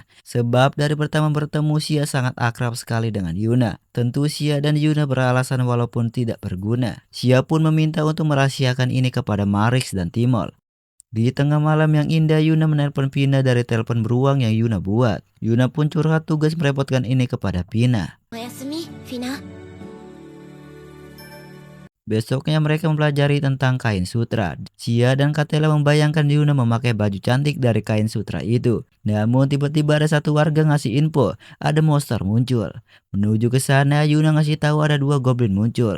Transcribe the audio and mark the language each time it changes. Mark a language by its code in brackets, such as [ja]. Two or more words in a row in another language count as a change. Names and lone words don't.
[id] Sebab dari pertama bertemu Xia sangat akrab sekali dengan Yuna. Tentu Xia dan Yuna beralasan walaupun tidak berguna. Xia pun meminta untuk merahasiakan ini kepada Marix dan Timol. Di tengah malam yang indah, Yuna menelpon Pina dari telepon beruang yang Yuna buat. Yuna pun curhat tugas merepotkan ini kepada Pina. [ja] おやすみ、フィナ。 [id] Besoknya mereka mempelajari tentang kain sutra. Xia dan Katela membayangkan Yuna memakai baju cantik dari kain sutra itu. Namun tiba-tiba ada satu warga ngasih info, ada monster muncul. Menuju ke sana, Yuna ngasih tahu ada dua goblin muncul.